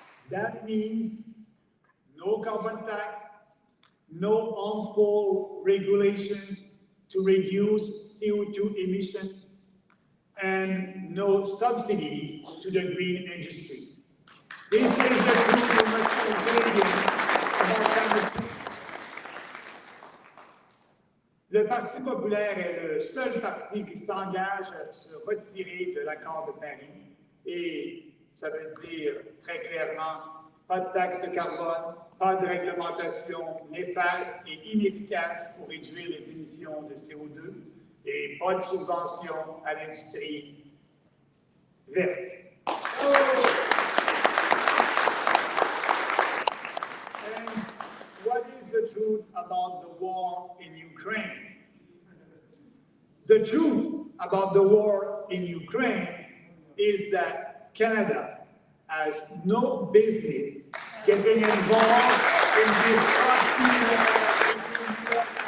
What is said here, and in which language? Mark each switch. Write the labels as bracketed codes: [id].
[en] That means no carbon tax, no harmful regulations to reduce CO2 emissions, and no subsidies to the green industry. This is the truth we must convey about climate change. [fr] Le Parti populaire est le seul parti qui s'engage à se retirer de l'accord de Paris et ça veut dire très clairement pas de taxe de carbone, pas de réglementation néfaste et inefficace pour réduire les émissions de CO2 et pas de subvention à l'industrie verte. [en] And what is the truth about the war in Ukraine? The truth about the war in Ukraine is that Canada has no business getting involved in this war.